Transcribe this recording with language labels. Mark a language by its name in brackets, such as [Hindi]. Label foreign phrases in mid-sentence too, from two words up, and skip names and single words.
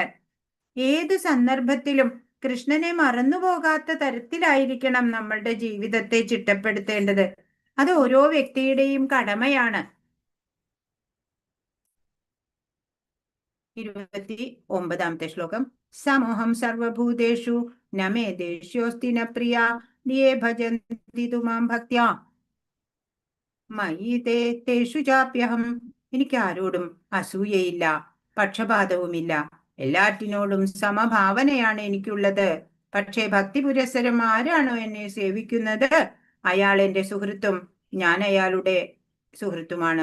[Malayalam] ഏത് സന്ദർഭത്തിലും കൃഷ്ണനെ മറന്നുപോകാത്ത തരത്തിലായിരിക്കണം നമ്മളുടെ ജീവിതത്തെ ചിട്ടപ്പെടുത്തേണ്ടത്. അത് ഓരോ വ്യക്തിയുടെയും കടമയാണ്. 29-ാമത്തെ ശ്ലോകം. [Sanskrit] സമോഹം സർവഭൂതേഷു നമേ ദേഷ്യോസ്തി ന പ്രിയ യേ ഭജന്തി തു മാം ഭക്ത്യാ മയി തേഷു ചാപ്യഹം. [Malayalam] എനിക്ക് ആരോടും അസൂയയില്ല, പക്ഷപാതവുമില്ല, എല്ലാറ്റിനോടും സമഭാവനയാണ് എനിക്കുള്ളത്. പക്ഷേ ഭക്തി പുരസ്സരം ആരാണോ എന്നെ സേവിക്കുന്നത് അയാൾ എന്റെ സുഹൃത്തും ഞാൻ അയാളുടെ സുഹൃത്തുമാണ്.